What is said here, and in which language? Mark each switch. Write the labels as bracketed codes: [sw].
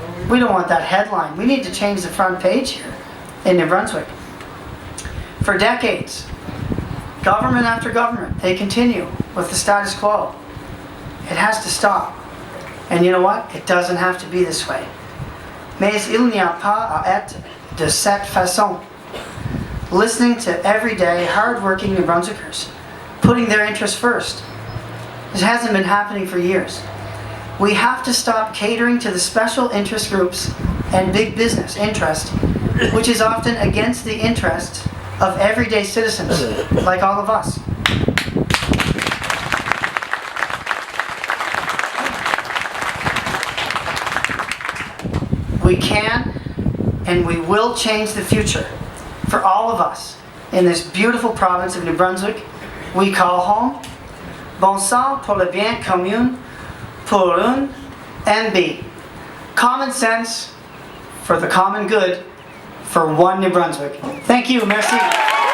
[en] We don't want that headline. We need to change the front page here in New Brunswick. For decades, government after government, they continue with the status quo. It has to stop. And you know what? It doesn't have to be this way. [fr] Mais il n'y a pas à être de cette façon. [en] Listening to everyday, hard-working New Brunswickers, putting their interests first. This hasn't been happening for years. We have to stop catering to the special interest groups and big business interest, which is often against the interest of everyday citizens, like all of us. We can and we will change the future for all of us in this beautiful province of New Brunswick we call home. [fr] Bon sang pour le bien commun, pour un MB. [en] Common sense for the common good for one New Brunswick. Thank you, merci.